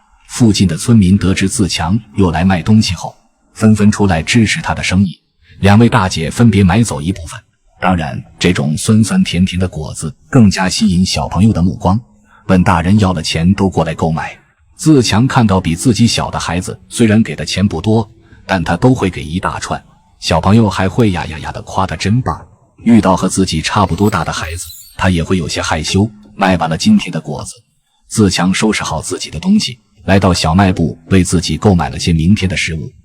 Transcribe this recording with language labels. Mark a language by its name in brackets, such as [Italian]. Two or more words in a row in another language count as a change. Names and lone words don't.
[Chinese] 附近的村民得知自強又來賣東西後，紛紛出來支持他的生意。2位大姐分別買走一部分， 當然，這種酸酸甜甜的果子更加吸引小朋友的目光，問大人要了錢都過來購買。自強看到比自己小的孩子虽然給的錢不多，但他都會給一大串，小朋友還會呀呀呀的誇他真棒。遇到和自己差不多大的孩子，他也會有些害羞。賣完了今天的果子，自強收拾好自己的東西，來到小賣部為自己購買了些明天的食物。